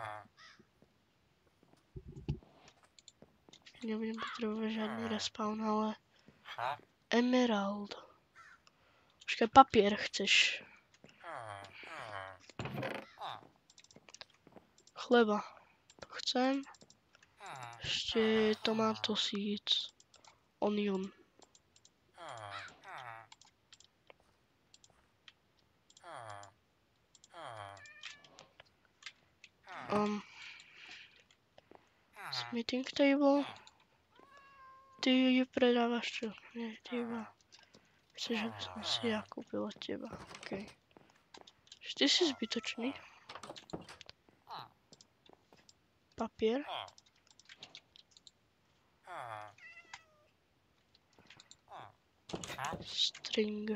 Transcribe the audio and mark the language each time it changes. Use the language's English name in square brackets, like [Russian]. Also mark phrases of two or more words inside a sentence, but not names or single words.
[Slovak] Nebudem potrebovať žiadny respawn, ale... Emerald. Počkaj, papier chceš. Chleba. To chcem. Ešte [English] tomato seeds. Onion. Smithing table. [Slovak] Ty ju predávaš čo? Nie, ty iba... Chceš, aby som si ja kúpil od teba. OK. Ty si zbytočný. Papier. String.